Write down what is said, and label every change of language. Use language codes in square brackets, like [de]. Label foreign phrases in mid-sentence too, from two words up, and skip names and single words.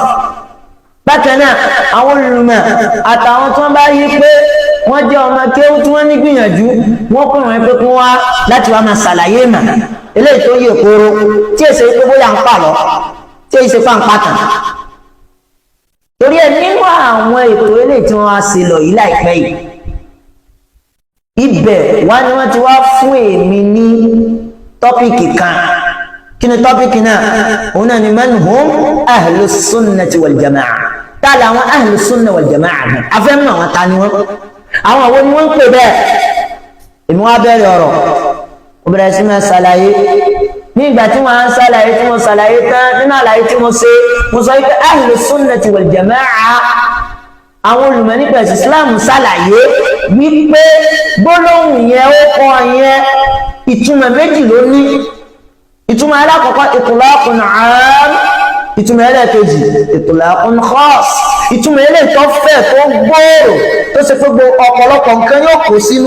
[yo] bákan náà àwọn olùmọ̀ àtàwọn tí wọ́n bá yí pé wọ́n jẹ́ ọmọ kéwú tí wọ́n ní gbìyànjú wọ́n kọ́ wọn pé kí wọ́n wá láti wá máa ṣàlàyé mà eléyìí tó yẹ kóró tí èsè pé bóyá ń pa lọ tí èsè pa ń pàtàn. torí ẹ nínú àwọn ètò eléyìí tí wọ́n á ṣe lọ yìí láìpẹ́ yìí ibẹ̀ wá ni wọ́n ti wá fún èmi ní tọ́pìkì kan. kí ni tọ́pìkì náà? òun náà ni [ar] من هم أهل السنة والجماعة. [yo] tá làwọn [ar] أهل السنة والجماعة [yo] gan afẹ́mú àwọn ta ni wọ́n àwọn àwọn ni wọ́n ń pè bẹ́ẹ̀. èmi wá bẹ̀rẹ̀ ọ̀rọ̀ ó bẹ̀rẹ̀ sí máa ṣàlàyé ní ìgbà tí wọ́n á ń ṣàlàyé tí mo ṣàlàyé tán nínú àlàyé tí mo ṣe mo sọ pé [ar] أهل السنة والجماعة [yo] àwọn olùmọ̀ nípa ẹ̀sìn Islam ṣàlàyé wípé gbólóhùn yẹn ó kọ yẹn ìtumọ̀ méjì ló ní. ìtumọ̀ alákọ̀ọ́kọ́ [ar] إطلاق عام, [yo] ìtumọ̀ ẹlẹ́ẹ̀kejì [ar] إطلاق خاص. [yo] ìtumọ̀ eléyìí tó fẹ̀ tó gbòòrò tó ṣe pé ọ̀pọ̀lọpọ̀ nǹkan yóò kó sínú.